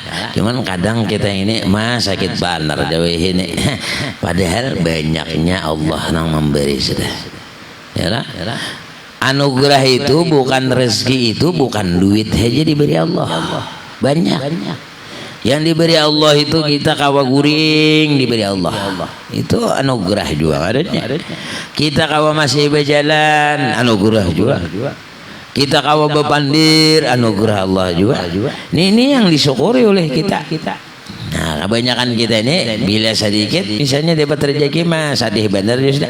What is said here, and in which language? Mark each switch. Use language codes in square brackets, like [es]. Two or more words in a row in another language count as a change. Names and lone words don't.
[id] Cuman kadang kita ini sakit banar jauh ini. Padahal banyaknya Allah yang memberi sudah. Ya lah. Anugerah itu bukan rezeki, itu bukan duit aja diberi Allah. Banyak. Yang diberi Allah itu kita [bjn] kawa guring [id] diberi Allah. Itu anugerah juga adanya. Kita kawa masih berjalan anugerah juga. Kita [bjn] kawa bepandir [id] anugerah Allah juga. Ini yang disyukuri oleh kita. Nah, kebanyakan kita ini bila sedikit misalnya dapat rezeki mah sadih benar sudah.